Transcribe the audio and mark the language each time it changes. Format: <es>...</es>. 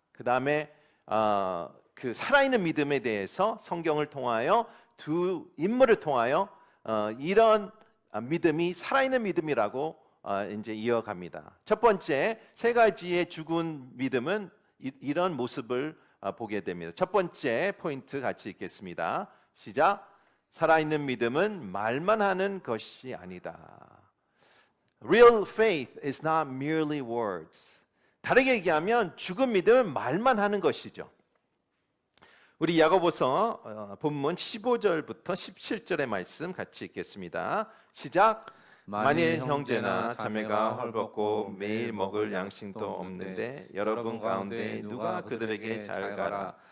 <ko>그 다음에 그 살아있는 믿음에 대해서 성경을 통하여 두 인물을 통하여 이런 믿음이 살아있는 믿음이라고 이제 이어갑니다. 첫 번째 세 가지의 죽은 믿음은 이런 모습을 보게 됩니다. 첫 번째 포인트 같이 읽겠습니다. 시작. 살아있는 믿음은 말만 하는 것이 아니다.</ko> <en>Real faith is not merely words.</en> <ko>다르게 얘기하면 죽은 믿음은 말만 하는 것이죠. 우리 야고보서 본문 15절부터 17절의 말씀 같이 읽겠습니다. 시작. 만일 형제나 자매가 헐벗고 매일 먹을 양식도 없는데 여러분 가운데 누가 그들에게 잘 가라</ko>